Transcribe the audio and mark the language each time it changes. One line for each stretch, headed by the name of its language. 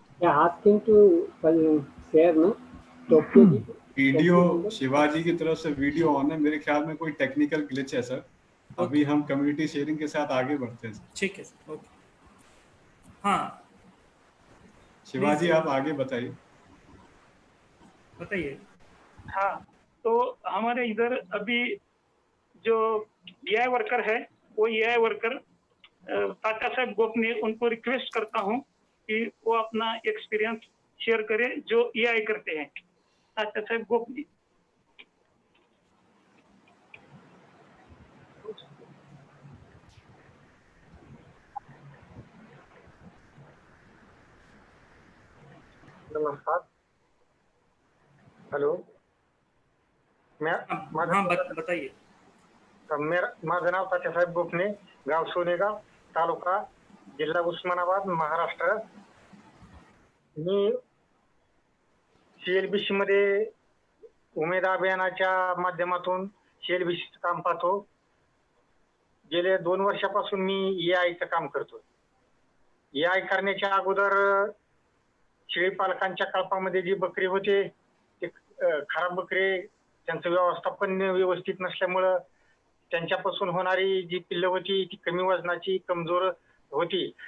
English: asking to share no topic
Hindi: video Shivaji की तरफ से वीडियो ऑन है, मेरे ख्याल में कोई टेक्निकल ग्लिच है सर। अभी हम कम्युनिटी शेयरिंग के साथ आगे बढ़ते हैं। ठीक है सर, ओके। हाँ शिवाजी आप आगे बताइए। बताइए। हाँ, तो हमारे इधर अभी जो एआई वर्कर है, वो एआई वर्कर तात्या साहब गोपने, उनको रिक्वेस्ट करता हूँ कि वो अपना एक्सपीरियंस शेयर करें जो एआई करते हैं। तात्या साहब गोपने। नमस्कार, हेलो, बताइए।
Marathi: माझं नाव तात्यासाहेब गोपने, गाव सोनेगाव, तालुका जिल्हा उस्मानाबाद, महाराष्ट्र। मी CLBC मध्ये उमेद अभियानाच्या माध्यमातून CLBC काम पाहतो। गेल्या 2 वर्षापासून मी AI काम करतो। AI करण्याच्या अगोदर शेळी पालकांच्या कल्पामध्ये जी बकरी होते ते खराब बकरी, त्यांचं व्यवस्थापन व्यवस्थित नसल्यामुळे त्यांच्यापासून होणारी जी पिल्लं होती ती कमी वजनाची, कमजोर होती।